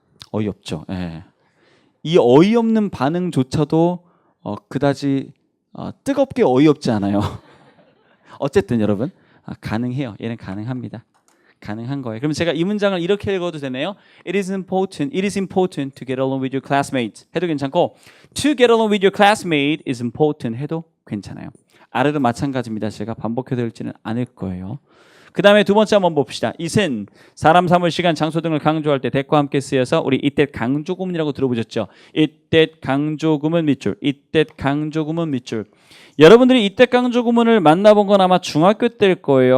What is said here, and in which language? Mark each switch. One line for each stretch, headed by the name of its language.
Korean: 어이없죠. 예. 이 어이없는 반응조차도 그다지 뜨겁게 어이없지 않아요. 어쨌든 여러분 가능해요. 얘는 가능합니다. 가능한 거예요. 그럼 제가 이 문장을 이렇게 읽어도 되네요.
English: It is important to get along with your classmates.
Korean: 해도 괜찮고
English: to get along with your classmate is important
Korean: 해도 괜찮아요. 아래도 마찬가지입니다. 제가 반복해서 읽지는 않을 거예요. 그 다음에 두 번째 한번 봅시다. it은 사람, 사물, 시간, 장소 등을 강조할 때 that과 함께 쓰여서 우리 이때 강조구문이라고 들어보셨죠? 이때 강조구문 밑줄, 이때 강조구문 밑줄. 여러분들이 이때 강조구문을 만나본 건 아마 중학교 때일 거예요.